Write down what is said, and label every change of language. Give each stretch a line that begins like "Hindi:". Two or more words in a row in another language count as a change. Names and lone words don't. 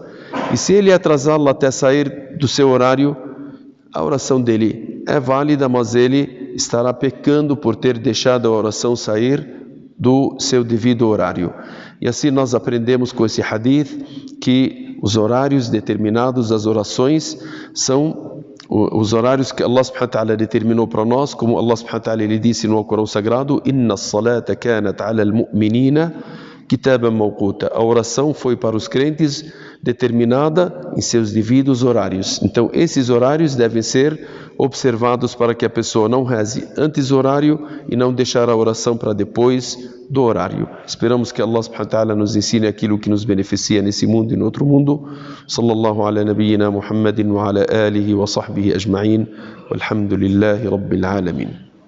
Portuguese: E se ele atrasá-la até sair do seu horário, a oração dele é válida, mas ele estará pecando por ter deixado a oração sair do seu devido horário. E assim nós aprendemos com esse hadith que os horários determinados das orações são os horários que Allah
Arabic: سبحانه وتعالى
Portuguese: determinou para nós, como Allah
Arabic: سبحانه وتعالى
Portuguese: ele disse no Corão Sagrado,
Arabic: إن الصلاة كانت على المؤمنين كتابا موقوتا.
Portuguese: A oração foi para os crentes determinada em seus devidos horários. Então esses horários devem ser observados para que a pessoa não reze antes do horário e não deixar a oração para depois do horário. Esperamos que Allah
Arabic: سبحانه وتعالى
Portuguese: nos ensine aquilo que nos beneficia nesse mundo e no outro mundo.
Arabic: صلى الله على نبينا محمد وعلى آله وصحبه أجمعين. والحمد لله رب العالمين.